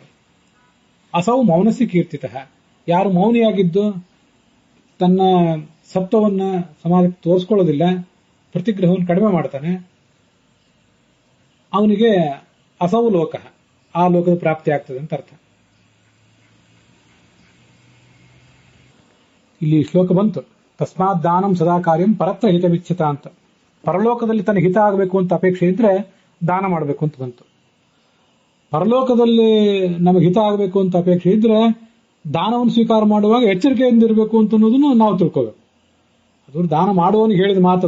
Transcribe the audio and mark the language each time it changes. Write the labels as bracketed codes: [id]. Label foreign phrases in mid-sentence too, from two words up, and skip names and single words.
[sa] ಅಸೌ ಮೌನಸ್ಯ ಕೀರ್ತಿತಃ, [kn] ಯಾರು ಮೌನಿಯಾಗಿದ್ದು ತನ್ನ ಸತ್ವವನ್ನ ಸಮಾಜಕ್ಕೆ ತೋರಿಸ್ಕೊಳ್ಳೋದಿಲ್ಲ, ಪ್ರತಿಗ್ರಹವನ್ನು ಕಡಿಮೆ ಮಾಡ್ತಾನೆ, ಅವನಿಗೆ [sa] ಅಸೌ ಲೋಕ, [kn] ಆ ಲೋಕದ ಪ್ರಾಪ್ತಿ ಆಗ್ತದೆ ಅಂತ ಅರ್ಥ. ಇಲ್ಲಿ ಶ್ಲೋಕ ಬಂತು, [sa] ತಸ್ಮಾತ್ ದಾನಂ ಸದಾ ಕಾರ್ಯಂ ಪರತ್ರ ಹಿತವಿಚ್ಛಿತ ಅಂತ. [kn] ಪರಲೋಕದಲ್ಲಿ ತನಗೆ ಹಿತ ಆಗಬೇಕು ಅಂತ ಅಪೇಕ್ಷೆ ಇದ್ರೆ ದಾನ ಮಾಡಬೇಕು ಅಂತ ಬಂತು. ಪರಲೋಕದಲ್ಲಿ ನಮಗೆ ಹಿತ ಆಗಬೇಕು ಅಂತ ಅಪೇಕ್ಷೆ ಇದ್ರೆ ದಾನವನ್ನು ಸ್ವೀಕಾರ ಮಾಡುವಾಗ ಎಚ್ಚರಿಕೆಯಿಂದ ಇರಬೇಕು ಅಂತ ಅನ್ನೋದನ್ನು ನಾವು ತಿಳ್ಕೋಬೇಕು. ಅದು ದಾನ ಮಾಡುವವನಿಗೆ ಹೇಳಿದ ಮಾತದು.